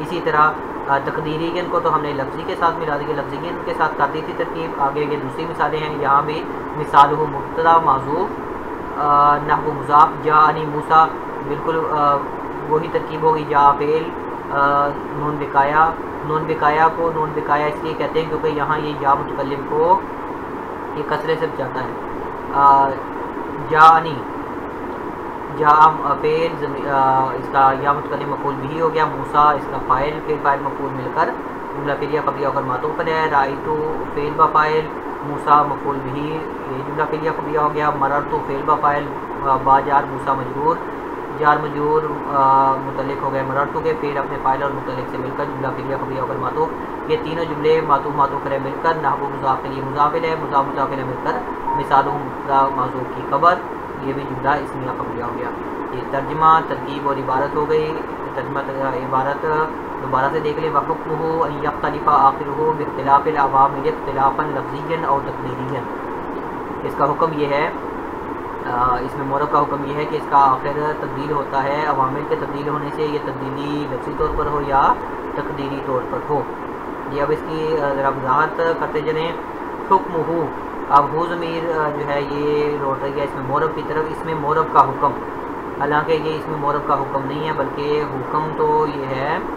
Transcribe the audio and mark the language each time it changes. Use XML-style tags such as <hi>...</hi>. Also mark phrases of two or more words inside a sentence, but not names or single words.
<ur>اسی طرح تقدیریاً کو تو ہم نے لفظی کے ساتھ ملا دی، لفظیاً کے ساتھ کر دی تھی ترکیب، آگے یہ دوسری مثالیں ہیں، یہاں بھی مثال ہو مبتدا محذوف نحو مضاف، جاءنی موسیٰ بالکل وہی ترکیب ہوگی، جاء فعل نون بقایا کو نون بقایا اس لیے کہتے ہیں کیونکہ یہاں یہ یا متکلم کو یہ کسرے سے بچاتا ہے، جاءنی جاء فعل اس کا یا متکلم مفعول بھی ہو گیا، موسیٰ اس کا فاعل فاعل مفعول مل کر جملہ فعلیہ خبریہ ہو کر معطوف ہے، رأیت فعل با فاعل، موسیٰ مفعول بھی یہ جملہ فعلیہ خبریہ ہو گیا، مررت فعل با فاعل با جار موسیٰ مجرور، جار مجرور متعلق ہو گئے مررت کے، فعل اپنے فاعل اور متعلق سے مل کر جملہ فعلیہ خبریہ ہو کر معطوف، یہ تینوں جملے معطوف علیہ مل کر نحو مضاف کے لیے مضاف الیہ، مضاف علیہ مل کر مثال مبتدا محذوف کی خبر، یہ بھی جملہ اسمیہ خبریہ ہو گیا۔ یہ ترجمہ ترکیب اور عبارت ہو گئی، ترجمہ عبارت دوبارہ سے دیکھ لیں،</ur> <ar>وحکمہ ان یختلف آخرہ باختلاف العوامل اختلافا لفظیا او تقدیریا،</ar> <ur>اس کا حکم یہ ہے، اس میں مورب کا حکم یہ ہے کہ اس کا آخر تبدیل ہوتا ہے عوامل کے تبدیل ہونے سے، یہ تبدیلی لفظی طور پر ہو یا تقدیری طور پر ہو۔ یہ اب اس کی ذرا وضاحت کرتے چلیں، حکمہ، اب ہو ضمیر جو ہے یہ لوٹ رہی ہے اس میں مورب کی طرف، اس میں مورب کا حکم، حالانکہ یہ اس میں مورب کا حکم نہیں ہے بلکہ حکم تو یہ ہے</ur>